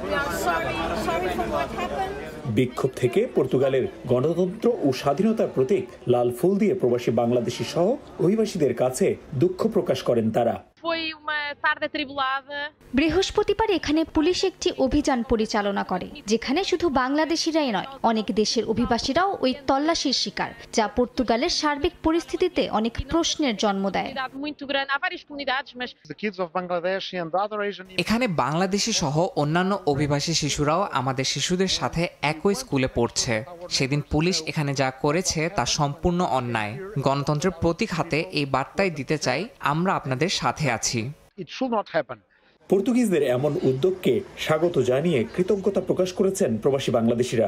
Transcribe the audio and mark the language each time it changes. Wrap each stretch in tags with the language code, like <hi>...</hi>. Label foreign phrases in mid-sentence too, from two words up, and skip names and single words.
<bn>বিক্ষোভ থেকে পর্তুগালের গণতন্ত্র ও স্বাধীনতার প্রতীক লাল ফুল দিয়ে প্রবাসী বাংলাদেশি সহ অভিবাসীদের কাছে দুঃখ প্রকাশ করেন তারা।</bn> <pt>tarde atribulada.</pt> <bn>বৃহস্পতিবার এখানে পুলিশ একটি অভিযান পরিচালনা করে, যেখানে শুধু বাংলাদেশিরাই নয়, অনেক দেশের অভিবাসীরাও ওই তল্লাশির শিকার, যা পর্তুগালের সার্বিক পরিস্থিতিতে অনেক প্রশ্নের জন্ম দেয়।</bn> <pt>Muito grande. Há várias comunidades, mas</pt> <bn>এখানে বাংলাদেশি সহ অন্যান্য অভিবাসী শিশুরাও আমাদের শিশুদের সাথে একই স্কুলে পড়ছে। সেদিন পুলিশ এখানে যা করেছে তা সম্পূর্ণ অন্যায়। গণতন্ত্রের প্রতীক হাতে এই বার্তাই দিতে চাই, আমরা আপনাদের সাথে আছি। পর্তুগিজদের এমন উদ্যোগকে স্বাগত জানিয়ে কৃতজ্ঞতা প্রকাশ করেছেন প্রবাসী বাংলাদেশিরা।</bn>